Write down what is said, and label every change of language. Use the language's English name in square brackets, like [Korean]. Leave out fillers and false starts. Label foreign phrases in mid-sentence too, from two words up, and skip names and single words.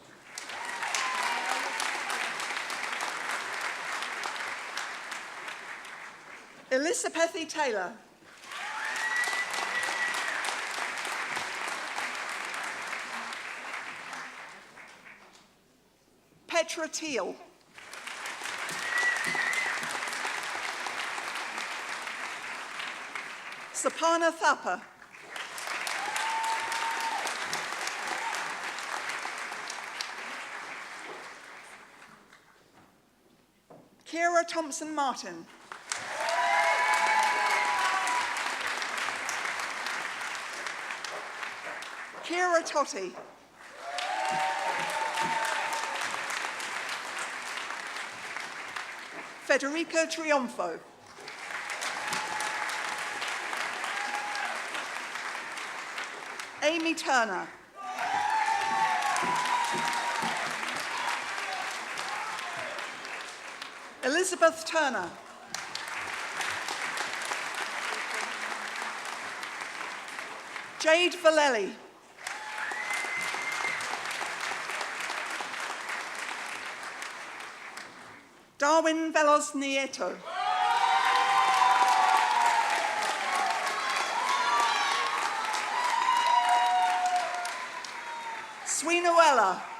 [English] Elizabeth E. Taylor. Petra Teal. Sapana Thapa. Kira Thompson Martin. Kira Totti. Federica Triunfo. Amy Turner. Elizabeth Turner. Jade Valelli. Darwin Veloz Nieto. Sweenoella.